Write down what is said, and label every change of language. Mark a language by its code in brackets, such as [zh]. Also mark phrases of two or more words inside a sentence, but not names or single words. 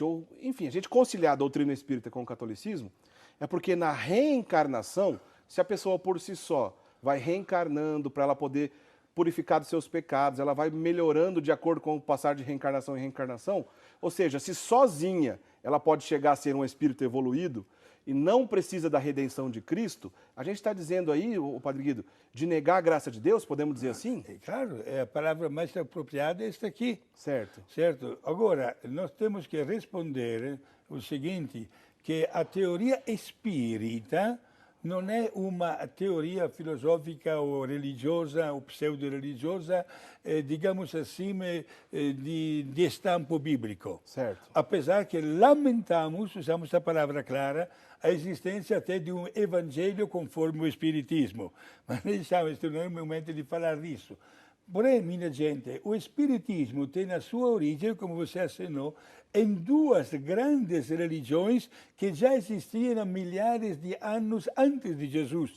[pt] ou, enfim, a gente conciliar a doutrina espírita com o catolicismo, é porque na reencarnação, se a pessoa por si só vai reencarnando para ela poder purificar dos seus pecados, ela vai melhorando de acordo com o passar de reencarnação em reencarnação, ou seja, se sozinha ela pode chegar a ser um espírito evoluído e não precisa da redenção de Cristo, a gente está dizendo aí, o Padre Guido, de negar a graça de Deus, podemos dizer assim? Claro, a palavra mais apropriada é esta aqui. Certo. Certo. Agora, nós temos que responder o seguinte, que a teoria espírita [it] non è una teoria filosofica o religiosa o pseudo-religiosa, [pt] digamos assim, [it] di stampo biblico. [pt] Certo. Apesar que lamentamos, usamos a palavra clara, a existência até de um evangelho conforme o espiritismo. Mas diciamo, este não é o momento de falar disso. Porém, minha gente, o espiritismo tem a sua origem, como você assinou, em duas grandes religiões que já existiam há milhares de anos antes de Jesus.